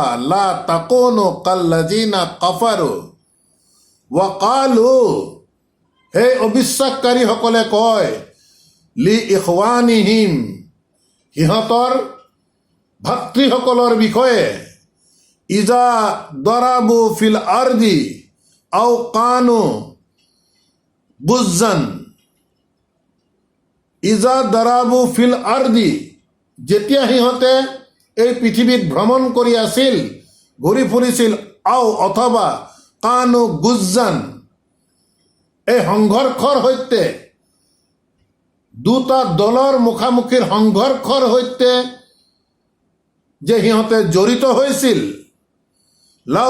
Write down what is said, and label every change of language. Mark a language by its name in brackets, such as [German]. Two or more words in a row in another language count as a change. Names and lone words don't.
[Arabic] لا تكونوا كالذين كفروا وقالوا, [Assamese] সেই অবিশ্বাসকাৰীসকলে কয় [Arabic] لإخوانهم, [Assamese] সিহঁতৰ ভাতৃসকলৰ বিষয়ে, [Arabic] إذا ضربوا في الأرض أو كانوا غزى, إذا ضربوا في الأرض, [Assamese] যেতিয়া সিহঁতে এই পৃথিৱীত ভ্ৰমণ কৰি আছিল, ঘূৰি ফুৰিছিল, আও অথবা [Arabic] كانوا غزى, [Assamese] এই সংঘৰ্ষৰ সৈতে, দুটা দলৰ মুখামুখিৰ সংঘৰ্ষৰ সৈতে যে সিহঁতে জড়িত হৈছিল, লাও